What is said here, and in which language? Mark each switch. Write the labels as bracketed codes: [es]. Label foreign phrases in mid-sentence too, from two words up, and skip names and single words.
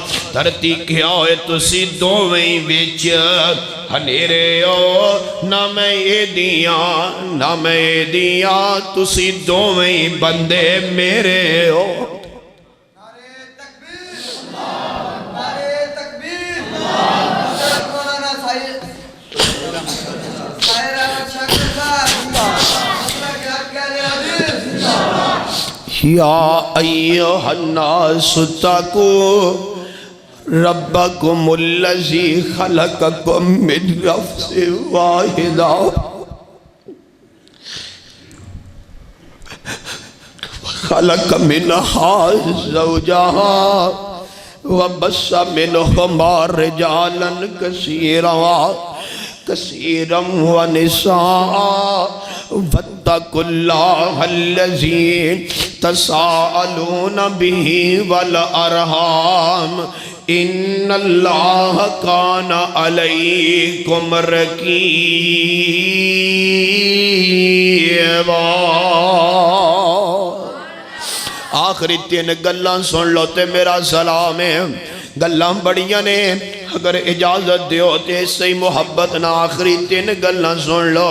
[pa] دھرتی کیہ ہوئے تسی دوویں وچ ہنیرے ہو، نہ میں ایہہ دیا نہ میں ایہہ دیا، تسی دوویں بندے میرے ہو. [ar] يا أيها الناس اتقوا ربكم الذي خلقكم من نفس واحدة خلق منها زوجها وبث منهما رجالا كثيرا ونساء واتقوا الله الذي تساءلون به والأرحام إن الله كان عليكم رقيبا. [pa] آخری 3 گلاں سن لو تے میرا سلام ہے. گلاں بڑیاں نے، اگر اجازت دیو تو سہی محبت نال آخری 3 گلاں سن لو.